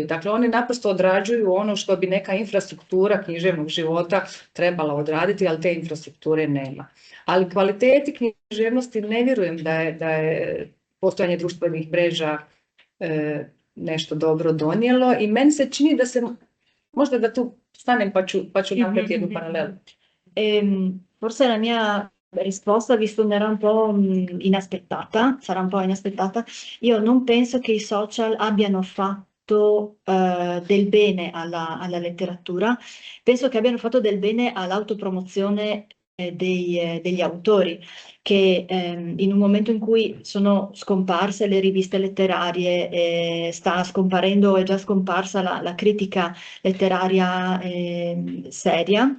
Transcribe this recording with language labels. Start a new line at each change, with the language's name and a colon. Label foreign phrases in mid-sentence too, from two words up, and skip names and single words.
Croatian: Dakle, oni naprosto odrađuju ono što bi neka infrastruktura književnog života trebala odraditi, ali te infrastrukture nema. Ali kvaliteti književnosti ne vjerujem da je postojanje društvenih mreža nešto dobro donijelo i meni se čini da se, možda da tu stanem pa ću napraviti jednu paralelu.
Italian: Forse la mia risposta vi suonerà un po' inaspettata, sarà un po' inaspettata. Io non penso che i social abbiano fatto del bene alla letteratura, penso che abbiano fatto del bene all'autopromozione degli autori, che in un momento in cui sono scomparse le riviste letterarie, sta scomparendo, è già scomparsa la critica letteraria seria.